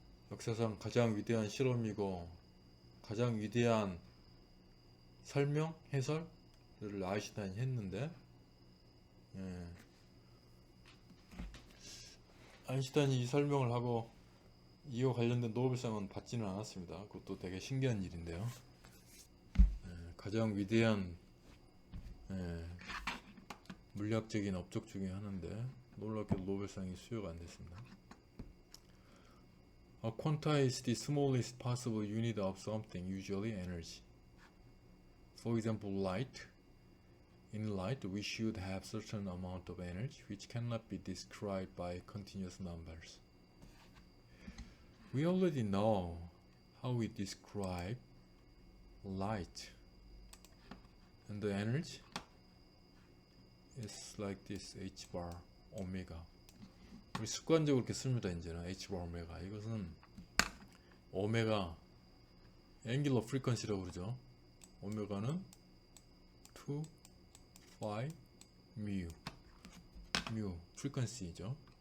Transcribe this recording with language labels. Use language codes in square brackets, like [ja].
[ko] 역사상 가장 위대한 실험이고 가장 위대한 설명, 해설을 아인슈타인이 했는데 아인슈타인이 이 설명을 하고 이와 관련된 노벨상은 받지는 않았습니다. 그것도 되게 신기한 일인데요. 가장 위대한 물리학적인 업적 중에 하나인데 놀랍게도 노벨상이 수여가 안 됐습니다. [en] A quanta is the smallest possible unit of something, usually energy. For example, light in light, we should have certain amount of energy which cannot be described by continuous numbers. We already know how we describe light, and the energy is like this h bar 오메가. [ko] 우리 습관적으로 이렇게 씁니다. 이제는 h bar 오메가. 이것은 오메가 앵귤러 프리퀀시라고 그러죠. 오메가는 2 파이 뮤 프리퀀시죠.